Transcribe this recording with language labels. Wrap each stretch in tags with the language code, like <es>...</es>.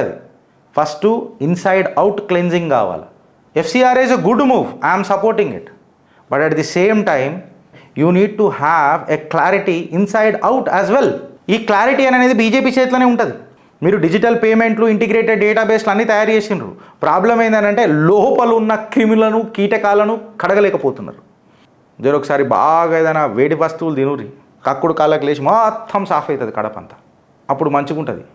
<te>అది first inside out cleansing కావాలి.</te> <en>FCRA is a good move, I am supporting it, but at the same time you need to have a clarity inside out as well.</en> <te>ఈ clarity అనేది BJP చేతిలోనే ఉంటుంది. మీరు digital పేమెంట్లు, integrated డేటాబేస్లు అన్నీ తయారు చేసిండ్రు. ప్రాబ్లం ఏంటంటే లోపల ఉన్న క్రిములను, కీటకాలను కడగలేకపోతున్నారు. ఒకసారి బాగా ఏదైనా వేడి వస్తువులు తినుర్రి, కక్కుడు కాళ్ళకి లేచి మొత్తం సాఫ్ అవుతుంది కడపంతా, అప్పుడు మంచిగా ఉంటుంది.</te>